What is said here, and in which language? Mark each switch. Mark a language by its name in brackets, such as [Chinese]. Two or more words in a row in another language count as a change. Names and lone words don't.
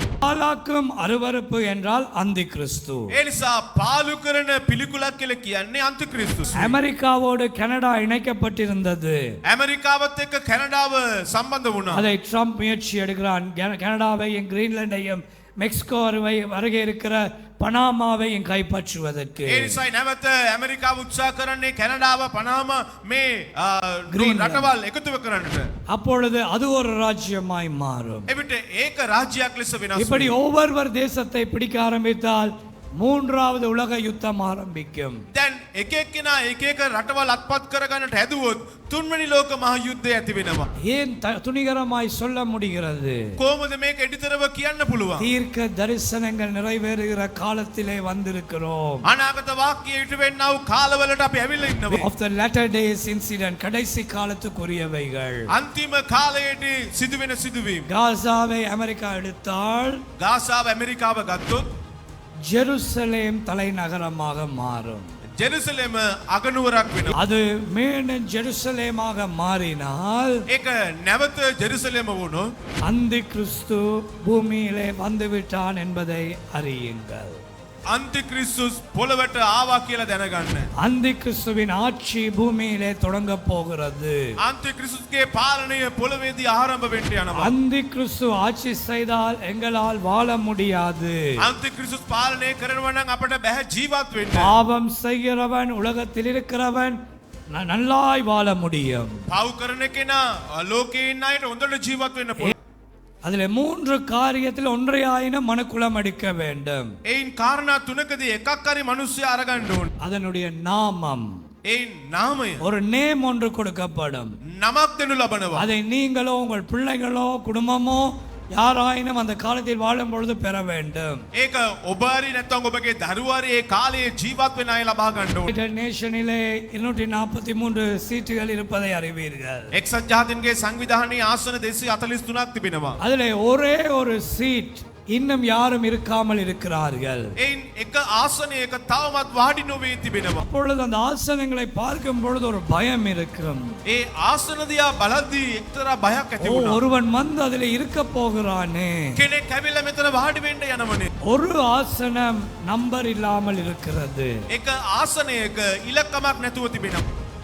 [Tamil] பாலாக்கும் அருவருப்பு என்றால் அந்தி கிறிஸ்து. [Sinhala] ඒ නිසා පාලු කරන පිළිකුලක් කියලා කියන්නේ අන්තික්‍රිස්තුස්. [Tamil] அமெரிக்காவோடு கனடா இணைக்கப்பட்டிருந்தது. [Sinhala] ඇමරිකාවත් එක්ක කැනඩාව සම්බන්ධ වුණා. [Tamil] அதை ட்ரம்ப் முயற்சி எடுக்கிறான். கனடாவையும் கிரீன்லாண்டையும் மெக்சிகோவை வருகை இருக்கிற பனாமாவையும் கைப்பற்றுவதற்கு. [Sinhala] ඒ නිසා නැවත ඇමරිකාව උත්සාහ කරන්නේ කැනඩාව පනාම මේ රටවල් එකතු කරන්නට. [Tamil] அப்பொழுது அது ஒரு ராஜ்யமாய் மாறும். [Sinhala] එවිට ඒක රාජ්‍යයක් ලෙස වෙනස් [Tamil] இப்படி ஒவ்வொருவர் தேசத்தை பிடிக்க ஆரம்பித்தால் மூன்றாவது உலக யுத்தம் ஆரம்பிக்கும். [Sinhala] දැන් එක එක්කෙනා එක එක රටවල් අත්පත් කරගන්නට හැදුවොත් තුන්වෙනි ලෝක මහ යුද්ධය ඇති වෙනවා. [Tamil] ஏன் துணிகரமாய் சொல்ல முடிகிறது? [Sinhala] කොහොමද මේක එඩිතරව කියන්න පුළුවන්? [Tamil] தீர்க்க தரிசனங்கள் நிறைவேறுகிற காலத்திலே வந்திருக்கிறோம். [Sinhala] අනාගත වාක්‍ය ඉටු වෙන්නා වූ කාලවලට අපි ඇවිල්ලා ඉන්නවා. [English] of the latter days incident [Tamil] கடைசி காலத்துக்குரியவைகள். [Sinhala] අන්තිම කාලයේදී සිදුවෙන සිදුවීම්. [Tamil] காசாவை அமெரிக்கா எடுத்தால் [Sinhala] ගාසාව ඇමරිකාව ගත්තොත් [Tamil] ஜெருசலேம் தலைநகரமாக மாறும். [Sinhala] ජෙරුසලම අගනුවරක් වෙනවා. [Tamil] அது மீண்டும் ஜெருசலேமாக மாறினால் [Sinhala] ඒක නැවත ජෙරුසලම වුණොත් [Tamil] அந்தி கிறிஸ்து பூமியிலே வந்துவிட்டான் என்பதை அறியுங்கள். [Sinhala] අන්තික්‍රිස්තුස් පොළවට ආවා කියලා දැනගන්න. [Tamil] அந்தி கிறிஸ்துவின் ஆட்சி பூமியிலே தொடங்க போகிறது. [Sinhala] අන්තික්‍රිස්තුස්ගේ පාලනය පොළවේදී ආරම්භ වෙන්න යනවා. [Tamil] அந்தி கிறிஸ்து ஆட்சி செய்தால் எங்களால் வாழ முடியாது. [Sinhala] අන්තික්‍රිස්තුස් පාලනය කරනවා නම් අපට බෑ ජීවත් වෙන්න. [Tamil] பாவம் செய்கிறவன் உலகத்தில் இருக்கிறவன் நல்லாய் வாழ முடியும். [Sinhala] පව් කරන කෙනා ලෝකේ ඉන්න අයට හොඳට ජීවත් වෙන්න පුළුවන්. [Tamil] அதிலே மூன்று காரியத்தில் ஒன்றையாயினும் மனுக்குலம் அடிக்க வேண்டும். [Sinhala] ඒයින් කාරණා තුනකදී එකක් හරි මිනිස්සු අරගන්න ඕන. [Tamil] அதனுடைய நாமம். [Sinhala] ඒයින් නාමය. [Tamil] ஒரு நேம் ஒன்று கொடுக்கப்படும். [Sinhala] නමක් දෙනු ලබනවා. [Tamil] அதை நீங்களோ உங்கள் பிள்ளைகளோ குடும்பமோ யாராயினும் அந்த காலத்தில் வாழும் பொழுது பெற வேண்டும். [Sinhala] ඒක ඔබ හරි නැත්නම් ඔබගේ දරුවාරි ඒ කාලයේ ජීවත් වෙන අය ලබා ගන්න ඕන. [Tamil] யுனைடெட் நேஷனிலே 243 சீட்டுகள் இருப்பதை அறிவீர்கள். [Sinhala] එක්සත් ජාතීන්ගේ සංවිධානයේ ආසන 243ක් තිබෙනවා. [Tamil] அதிலே ஒரே ஒரு சீட் இன்னும் யாரும் இருக்காமல் இருக்கிறார்கள். [Sinhala] ඒයින් එක ආසනයක තවමත් වාඩි නොවේ තිබෙනවා. [Tamil] அப்பொழுது அந்த ஆசனங்களை பார்க்கும் பொழுது ஒரு பயம் இருக்கும். [Sinhala] ඒ ආසන දිහා බලද්දී එක්තරා බයක් ඇති වුණා. [Tamil] ஒருவன் வந்து அதிலே இருக்க போகிறானே. [Sinhala] කෙනෙක් ඇවිල්ලා මෙතන වාඩි වෙන්න යනවනේ. [Tamil] ஒரு ஆசனம் நம்பர் இல்லாமல் இருக்கிறது. [Sinhala] එක ආසනයක ඉලක්කමක් නැතුව තිබෙනවා.